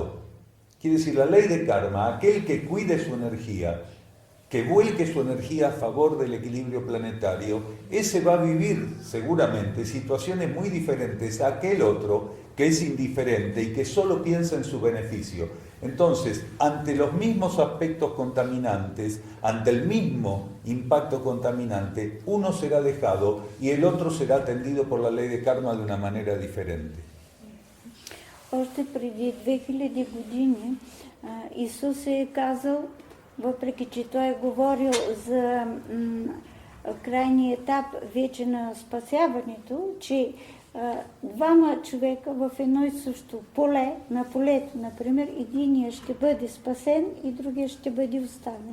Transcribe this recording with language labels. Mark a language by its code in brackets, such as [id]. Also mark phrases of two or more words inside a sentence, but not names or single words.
[es] Quiere decir, la ley de karma, aquel que cuide su energía, que vuelque su energía a favor del equilibrio planetario, ese va a vivir seguramente situaciones muy diferentes a aquel otro que es indiferente y que solo piensa en su beneficio. Entonces, ante los mismos aspectos contaminantes, ante el mismo impacto contaminante, uno será dejado y el otro será atendido por la ley de karma de una manera diferente. [bg] Още преди 2000 години Исус е казал, въпреки че той е говорил за крайния етап вече на спасяването, че двама човека в едно и също поле, на полето, например, единия ще бъде спасен и другия ще бъде оставен.